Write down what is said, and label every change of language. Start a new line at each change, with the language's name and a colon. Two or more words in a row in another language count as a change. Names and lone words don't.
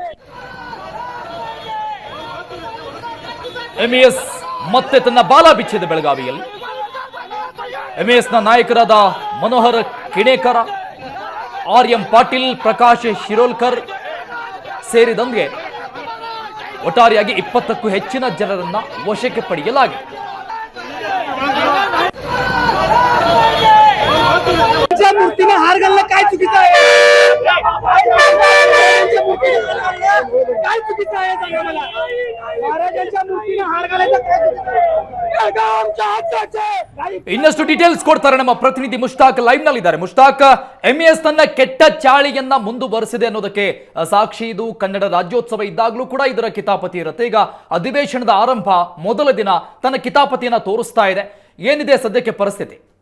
Kannada: ಎಂಇಎಸ್ ಮತ್ತೆ ತನ್ನ ಬಾಲ ಬಿಚ್ಚಿದೆ ಬೆಳಗಾವಿಯಲ್ಲಿ. ಎಂಇಎಸ್ನ ನಾಯಕರಾದ ಮನೋಹರ್ ಕಿಣೇಕರ, ಆರ್ಎಂ ಪಾಟೀಲ್, ಪ್ರಕಾಶ್ ಶಿರೋಲ್ಕರ್ ಸೇರಿದಂತೆ ಒಟ್ಟಾರೆಯಾಗಿ 20ಕ್ಕೂ ಹೆಚ್ಚಿನ ಜನರನ್ನ ವಶಕ್ಕೆ ಪಡೆಯಲಾಗಿದೆ.
Marathi: मूर्तीने हार घालणं काय चुकीचं आहे? काय चुकीचं आहे सांगा मला. महाराजांच्या मूर्तीने हार घालायचं काय चुकीचं आहे?
Kannada: ಇನ್ನಷ್ಟು ಡೀಟೇಲ್ಸ್ ಕೊಡ್ತಾರೆ ನಮ್ಮ ಪ್ರತಿನಿಧಿ ಮುಷ್ತಾಕ್ ಲೈವ್ ನಲ್ಲಿ ಇದ್ದಾರೆ. ಮುಷ್ತಾಕ್, ಎಂಇಎಸ್ ತನ್ನ ಕೆಟ್ಟ ಚಾಳಿಯನ್ನ ಮುಂದುವರೆಸಿದೆ ಅನ್ನೋದಕ್ಕೆ ಸಾಕ್ಷಿ ಇದು. ಕನ್ನಡ ರಾಜ್ಯೋತ್ಸವ ಇದ್ದಾಗಲೂ ಕೂಡ ಇದರ ಕಿತಾಪತಿ ಇರುತ್ತೆ. ಈಗ ಅಧಿವೇಶನದ ಆರಂಭ ಮೊದಲ ದಿನ ತನ್ನ ಕಿತಾಪತಿಯನ್ನ ತೋರಿಸ್ತಾ ಇದೆ. ಏನಿದೆ ಸದ್ಯಕ್ಕೆ ಪರಿಸ್ಥಿತಿ?